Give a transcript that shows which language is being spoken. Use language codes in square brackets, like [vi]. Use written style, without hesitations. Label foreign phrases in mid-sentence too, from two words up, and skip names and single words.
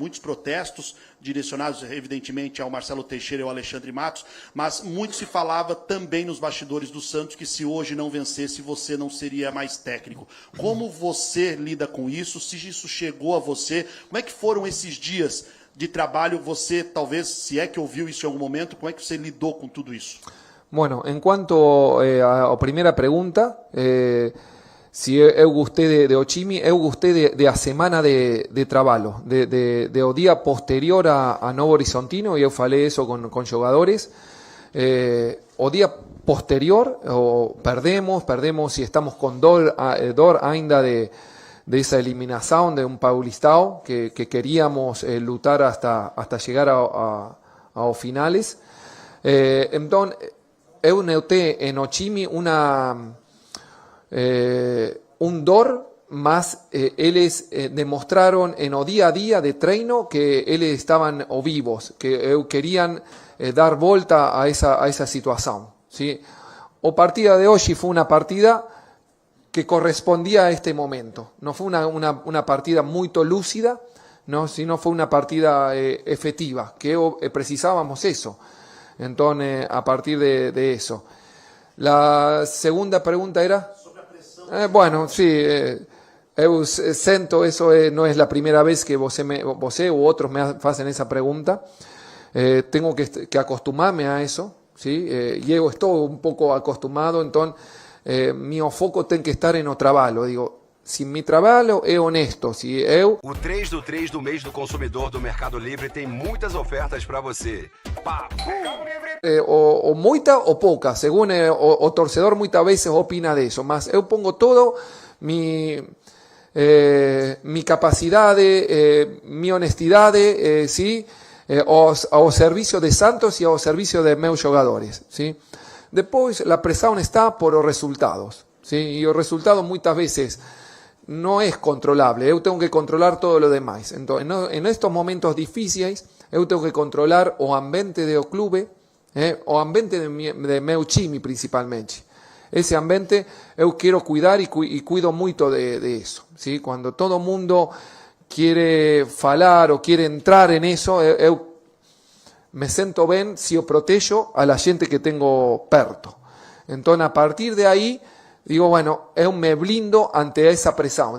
[pt] Muitos protestos direcionados, evidentemente, ao Marcelo Teixeira e ao Alexandre Matos, mas muito se falava também nos bastidores do Santos que se hoje não vencesse, você não seria mais técnico. Como você lida com isso? Se isso chegou a você? Como é que foram esses dias de trabalho? Você, talvez, se é que ouviu isso em algum momento, como é que você lidou com tudo isso? [es] Bueno, en cuanto [pt] a primera pregunta, si eu gostei de Ochimi, eu gostei de a semana de trabalho, de o día posterior a Novo Horizontino, e eu falei [es] eso con [pt] jogadores. O día [es] posterior, perdemos y estamos con [pt] dor ainda [es] de esa eliminación de un Paulistao que queríamos lutar hasta llegar a finales. Entonces, [pt] eu notei [es] en Ochimi un dor, [pt] mas eles [es] demostraron en o día a día de treino [pt] que eles [es] estaban vivos, que querían dar volta a esa situación, ¿sí? O partida de hoy fue una partida que correspondía a este momento, no fue una partida muy lúcida, no, sino fue una partida efectiva, que precisábamos eso. Entonces, a partir de eso. La segunda pregunta era... bueno, sí, [pt] eu sento, [es] eso no es la primera vez que você u otros me hacen esa pregunta. Tengo que acostumbrarme a eso, ¿sí? Yo estoy un poco acostumbrado, entonces mi foco tiene que estar en [pt] o trabalho. Digo, se mi trabalho é honesto, se eu... O 3 do 3 do mês do consumidor do Mercado Livre tem muitas ofertas para você. O muita o pouca, [es] según [pt] o torcedor [es] muchas veces opina de eso, [pt] mas eu [es] pongo todo mi capacidad, mi honestidad, ¿sí? Ao servicio de Santos y ao servicio de [pt] meus jogadores, [es] ¿sí? Después la presión está por los resultados, ¿sí? Y los resultados muchas veces no es controlable, eu tengo que controlar todo lo demás. Entonces, en estos momentos difíciles, eu tengo que controlar [pt] o ambiente do clube, o ambiente de meu time [es] principalmente. Ese ambiente eu quiero cuidar y cuido mucho de eso, ¿sí? Cuando todo mundo quiere falar o quiere entrar en eso, eu me siento bien si yo protejo a la gente que tengo perto. Entonces, a partir de ahí, digo, bueno, [pt] eu me blindo [es] ante esa presión.